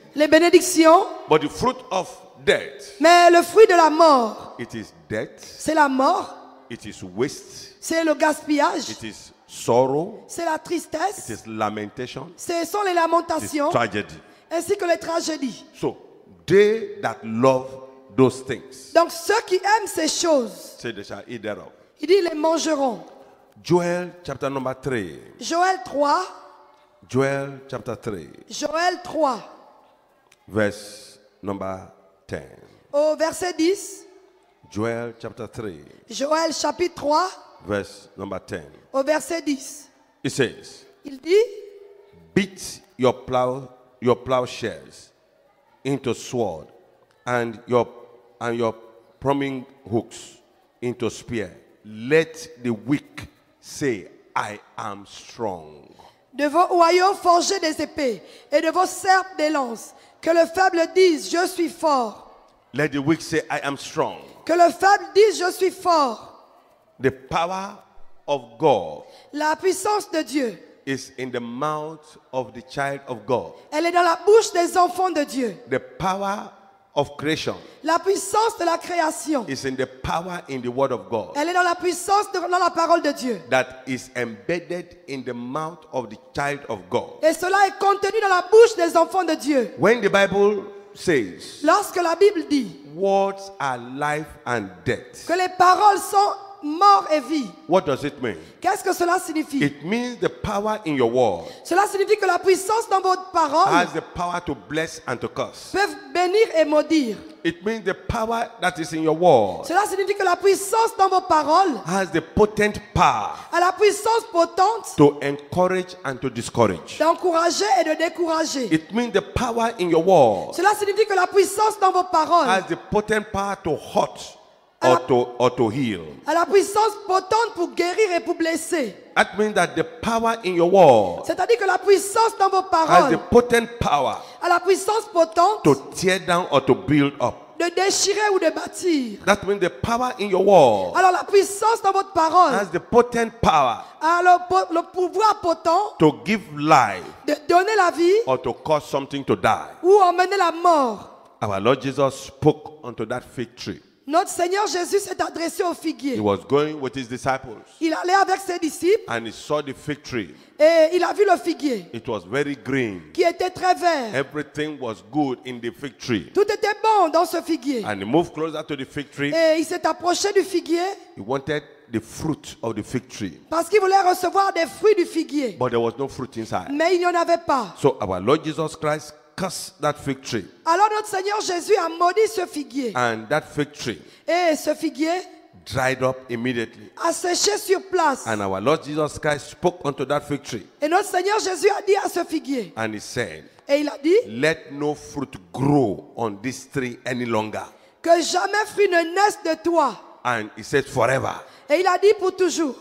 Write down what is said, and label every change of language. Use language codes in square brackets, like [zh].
[fr] les bénédictions. [en] But the fruit of death, [fr] Mais le fruit de la mort, [en] it is death, [fr] c'est la mort, [en] it is waste, [fr] c'est le gaspillage, [en] it is sorrow, [fr] c'est la [en] it [fr] tristesse, [en] is lamentation, [fr] ce sont les [en] it is [fr] lamentations, [en] tragedy. [fr] ainsi que les tragédies. [en] So, they that love those things, [fr] Donc ceux qui aiment ces choses, [en] say they shall eat thereof. [fr] il dit les mangeront. [en] Joel chapter number 3. [fr] Joël 3, [en] Joel chapter 3, [fr] Joël 3, [en] verse number 10. [fr] au verset 10, [en] Joel chapter 3, [fr] Joël chapitre 3, [en] verse number 10. [fr] au verset 10. [en] It says, [fr] Il dit, [en] beat your plowshares into sword, and your pruning hooks into spear. Let the weak say, I am strong. [fr] de vos royaumes forgez des épées et de vos serpes des lances. Que le faible dise, je suis fort. [en] Let the weak say, I am strong. [fr] Que le faible dise, je suis fort. [en] The power of God [fr] La puissance de Dieu, [en] is in the mouth of the child of God. [fr] elle est dans la bouche des enfants de Dieu. [en] The power of creation [fr] La puissance de la création, [en] is in the power in the word of God [fr] elle est dans la puissance dans la parole de Dieu. [en] that is embedded in the mouth of the child of God. [fr] Et cela est contenu dans la bouche des enfants de Dieu. [en] When the Bible says [fr] Lorsque la Bible dit [en] words are life and death, [fr] que les paroles sont mort et vie, [en] what does it mean? [fr] qu'est-ce que cela signifie? [en] It means the power in your word [fr] Cela signifie que la puissance dans votre parole [en] has the power to bless and to curse. [fr] peut bénir et maudire. [en] It means the power that is in your word [fr] Cela signifie que la puissance dans vos paroles [en] has the potent power [fr] a la puissance potente [en] to encourage and to discourage. [fr] d'encourager et de décourager. [en] It means the power in your word [fr] Cela signifie que la puissance dans vos paroles [en] has the potent power to hurt or to heal. [fr] À la puissance potente pour guérir et pour blesser. [en] That means that the power in your word [fr] C'est-à-dire que la puissance dans vos [en] has [fr] paroles [en] the potent power [fr] a la puissance potente [en] to tear down or to build up. [fr] de déchirer ou de bâtir. [en] That means the power in your word [fr] Alors la puissance dans votre parole [en] has the potent power [fr] a le pouvoir potent [en] to give life [fr] de donner la vie [en] or to cause something to die. [fr] ou emmener la mort. [en] Our Lord Jesus spoke unto that fig tree. [fr] Notre Seigneur Jésus s'est adressé au [en] He [fr] figuier. [en] was going with his disciples [fr] Il allait avec ses disciples [en] and he saw the fig tree. [fr] et il a vu le figuier [en] It was very green. [fr] qui était très vert. [en] Everything was good in the fig tree. [fr] Tout était bon dans ce figuier. [en] And he moved closer to the fig tree. [fr] Et il s'est approché du figuier [en] He wanted the fruit of the fig tree. [fr] parce qu'il voulait recevoir des fruits du figuier. [en] But there was no fruit inside. [fr] Mais il n'y en avait pas. [en] So our Lord Jesus Christ cursed that fig tree. [fr] Alors notre Seigneur Jésus a maudit ce figuier. [en] And that fig tree [fr] Et ce figuier [en] dried up immediately. [fr] a séché sur place. [en] And our Lord Jesus Christ spoke unto that fig tree. [fr] Et notre Seigneur Jésus a dit à ce figuier. [en] And he said, [fr] Et il a dit [en] let no fruit grow on this tree any longer. [fr] que jamais fruit ne naisse de toi. [en] And he said forever. [fr] Et il a dit pour toujours.